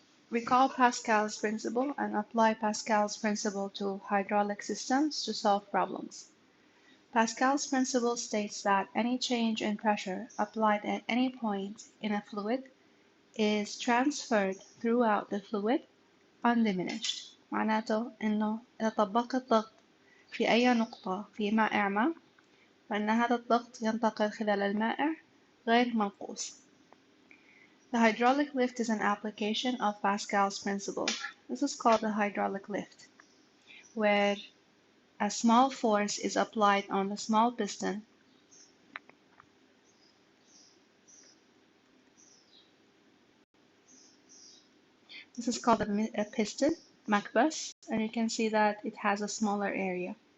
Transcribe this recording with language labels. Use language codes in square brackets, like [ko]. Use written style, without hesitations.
[en] Recall Pascal's principle and apply Pascal's principle to hydraulic systems to solve problems. Pascal's principle states that any change in pressure applied at any point in a fluid is transferred throughout the fluid undiminished. [ar] معناته إنه إذا طبقت ضغط في أي نقطة في مائع ما فإن هذا الضغط ينتقل خلال المائع غير منقوص. [en] The hydraulic lift is an application of Pascal's principle. This is called the hydraulic lift, where a small force is applied on the small piston This is called a piston, MacBus, and you can see that it has a smaller area.